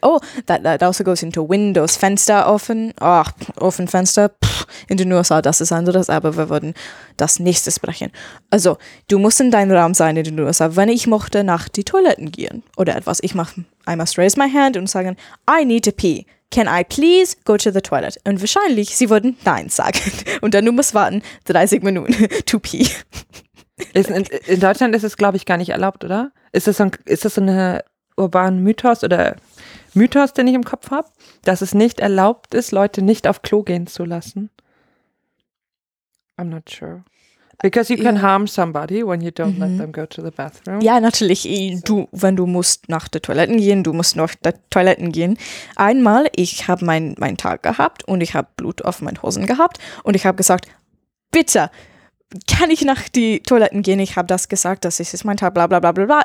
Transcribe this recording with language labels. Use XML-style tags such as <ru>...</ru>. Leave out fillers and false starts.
<en>Oh, that also goes into windows,</en> <de>Fenster offen. Ach, offen Fenster. In den USA, das ist anderes, aber wir würden das nächste sprechen. Also, du musst in deinem Raum sein in den USA, wenn ich möchte nach die Toiletten gehen oder etwas.</de> <en>I must raise my hand</en> <de>und sagen,</de> <en>I need to pee. Can I please go to the toilet?</en> <de>Und wahrscheinlich, sie würden nein sagen. Und dann du musst warten 30 Minuten</de> <en>to pee.</en> <de>In Deutschland ist es, glaube ich, gar nicht erlaubt, oder? Ist das so ein urbanen Mythos oder Mythos, den ich im Kopf habe, dass es nicht erlaubt ist, Leute nicht auf Klo gehen zu lassen?</de> <en>I'm not sure. Because you can harm somebody when you don't let them go to the bathroom.</en> <de>Ja, natürlich. Wenn du musst nach der Toiletten gehen, du musst nach der Toiletten gehen. Einmal, ich habe meinen Tag gehabt und ich habe Blut auf meinen Hosen gehabt und ich habe gesagt, bitte, kann ich nach die Toiletten gehen? Ich habe das gesagt, das ist mein Tag, bla bla bla bla bla.</de>